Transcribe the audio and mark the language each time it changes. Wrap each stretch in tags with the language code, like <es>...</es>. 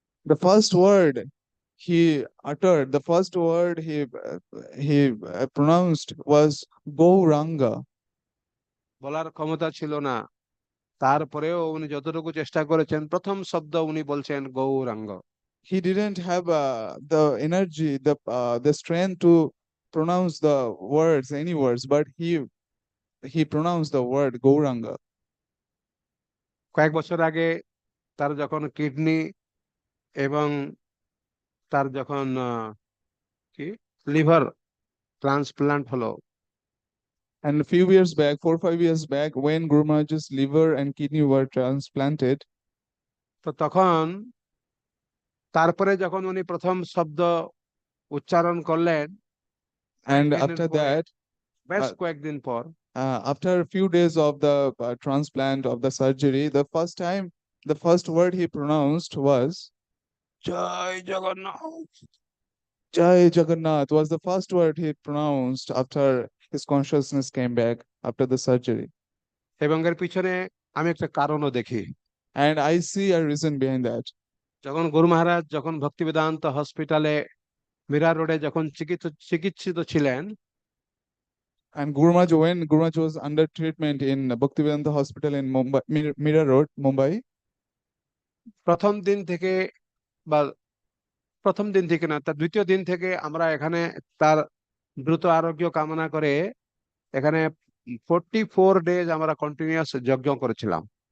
<en>The first word he uttered, the first word he pronounced was Gauranga.</en> <bn>বলার ক্ষমতা ছিল না, তারপরেও উনি যতটুকু চেষ্টা করেছেন, প্রথম শব্দ উনি বলছেন Gauranga.</bn> <en>He didn't have the energy, the strength to pronounce the words, any words, but he pronounced the word Gauranga.</en> <bn>কয়েক বছর আগে তার যখন কিডনি এবং তার যখন কি লিভার ট্রান্সপ্লান্ট হলো,</bn> <en>And a few years back, 4 or 5 years back, when Guru Maharaj's liver and kidney were transplanted,</en> <bn>তো তখন তারপরে যখন উনি প্রথম শব্দ উচ্চারণ করলেন,</bn> <en>and</en> <bn>কয়েকদিনের</bn> <en>after</en> <bn>পরে,</bn> <en>that,</en> <bn>বেশ uh, কয়েকদিন পর,</bn> <en>after a few days of the transplant of the surgery, the first word he pronounced was</en> <bn>Joy Jagannath.</bn> <en>Jai Jagannath, was the first word he pronounced after his consciousness came back after the surgery.</en> <bn>এবং এর পিছনে আমি একটা কারণও দেখি।</bn> <en>And I see a reason behind that.</en> <bn>যখন গুরু মহারাজ যখন ভক্তি বেদান্ত হসপিটালে মীরা রোডে যখন চিকিৎসিত ছিলেন,</bn> <en>And when Guru Maharaj was under treatment in Bhaktivedanta Hospital in Mumbai, Mira Road, Mumbai,</en> <bn>প্রথম দিন থেকে বা প্রথম দিন থেকে না, তার দ্বিতীয় দিন থেকে আমরা এখানে তার দ্রুত আরোগ্য কামনা করে এখানে 44 ডেজ আমরা কন্টিনিউয়াস যজ্ঞ করেছিলাম।</bn>